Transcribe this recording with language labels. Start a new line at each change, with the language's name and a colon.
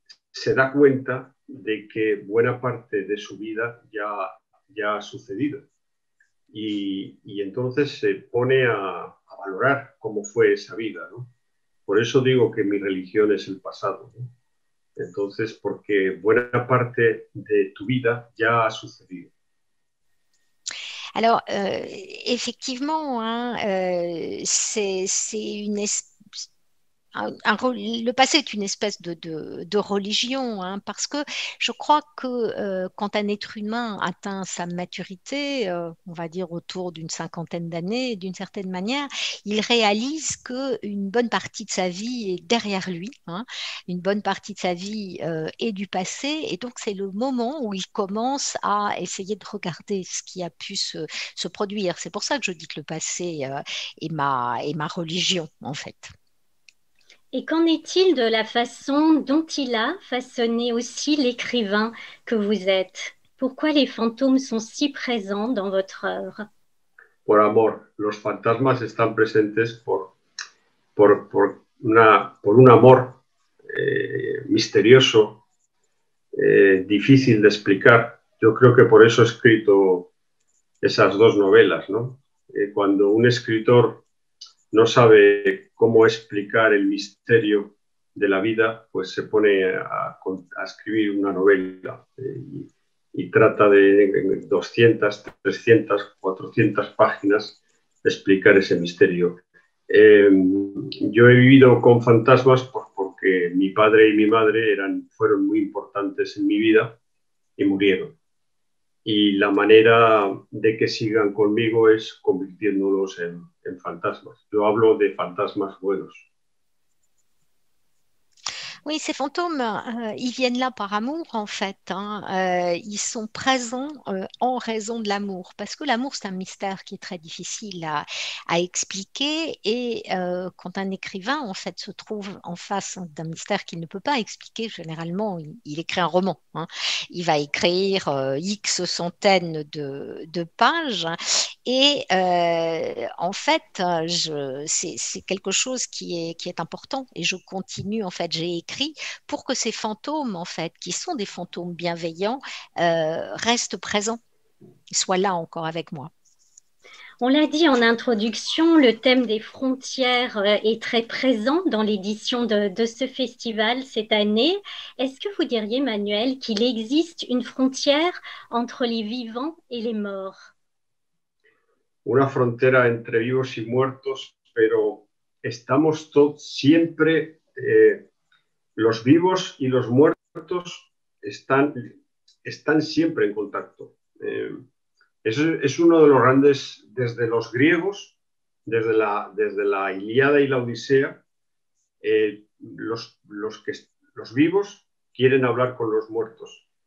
Spanish: Se da cuenta de que buena parte de su vida ya ha sucedido. Y entonces se pone a valorar cómo fue esa vida, ¿no? Por eso digo que mi religión es el pasado, ¿no? Entonces, porque buena parte de tu vida ya ha sucedido.
French: Alors, effectivement, hein, c'est une espèce. Le passé est une espèce de religion, hein, parce que je crois que quand un être humain atteint sa maturité, on va dire autour d'une cinquantaine d'années, d'une certaine manière, il réalise qu'une bonne partie de sa vie est derrière lui, hein, une bonne partie de sa vie est du passé, et donc c'est le moment où il commence à essayer de regarder ce qui a pu se produire. C'est pour ça que je dis que le passé est ma religion, en fait. Et qu'en est-il de la façon dont il a façonné aussi l'écrivain que vous êtes? Pourquoi les fantômes sont si présents dans votre œuvre?
Spanish: Por amor, los fantasmas están presentes por un amor misterioso, difícil de explicar. Yo creo que por eso he escrito esas dos novelas, ¿no? Cuando un escritor no sabe cómo explicar el misterio de la vida, pues se pone a escribir una novela y trata de 200, 300, 400 páginas explicar ese misterio. Yo he vivido con fantasmas porque mi padre y mi madre fueron muy importantes en mi vida y murieron. Y la manera de que sigan conmigo es convirtiéndolos en fantasmas. Yo hablo de fantasmas buenos.
French: Oui, ces fantômes, ils viennent là par amour, en fait, hein. Ils sont présents en raison de l'amour, parce que l'amour, c'est un mystère qui est très difficile à expliquer. Et quand un écrivain, en fait, se trouve en face d'un mystère qu'il ne peut pas expliquer, généralement, il écrit un roman, hein. Il va écrire X centaines de pages. Et en fait, c'est quelque chose qui est important. Et je continue, en fait, j'ai écrit pour que ces fantômes, en fait, qui sont des fantômes bienveillants, restent présents, soient là encore avec moi. On l'a dit en introduction, le thème des frontières est très présent dans l'édition de ce festival cette année. Est-ce que vous diriez, Manuel, qu'il existe une frontière entre les vivants et les morts?
Spanish: Una frontera entre vivos y muertos, pero estamos siempre, los vivos y los muertos están siempre en contacto. Es uno de los grandes, desde los griegos, desde la Ilíada y la Odisea, los vivos quieren hablar con los muertos.